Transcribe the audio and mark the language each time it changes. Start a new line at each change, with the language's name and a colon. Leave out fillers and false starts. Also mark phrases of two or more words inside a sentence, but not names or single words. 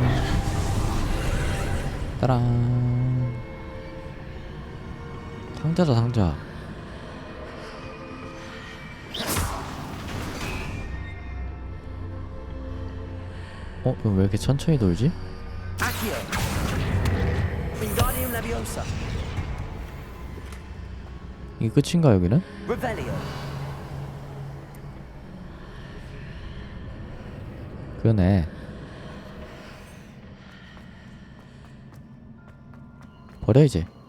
Korean: 따란. 상자다 상자. 이거 왜 이렇게 천천히 돌지? Accio. Wingardium Leviosa. 이게 끝인가 여기는? Revelio. 그러네. 버려 이제.